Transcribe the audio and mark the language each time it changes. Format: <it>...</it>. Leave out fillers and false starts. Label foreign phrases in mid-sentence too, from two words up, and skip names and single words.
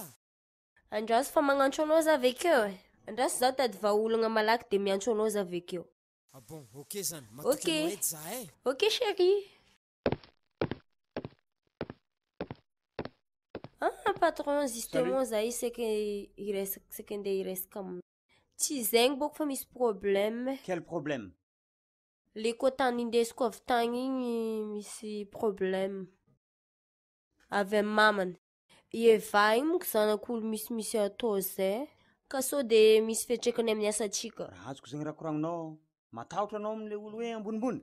<mg>Andraso fa magnantso anao za avekeo e. Andraso za tady vaolagna malaky de miantso anao za avekeo. Bon, ok zany. Matoky anao edy za e.</mg> <fr>Ok chérie. Patron, justement,</fr> <mg>za io</mg> <fr>c'est que</fr> <mg>nde iresaka amina. Tsy zegny boko fa misy problème.</mg> <fr>Quel problème?</fr> <mg>Le kotany indesiko avy tagny igny misy problème. Avy amin'ny mamany. Eva igny monko zanak'olo misy atao zay. Ka sao de misy fiatraikany amin'ny asantsika. Raha azoko zegny raha koragninao, matahotra anao amin'le olo hoe ambonimbony?</mg>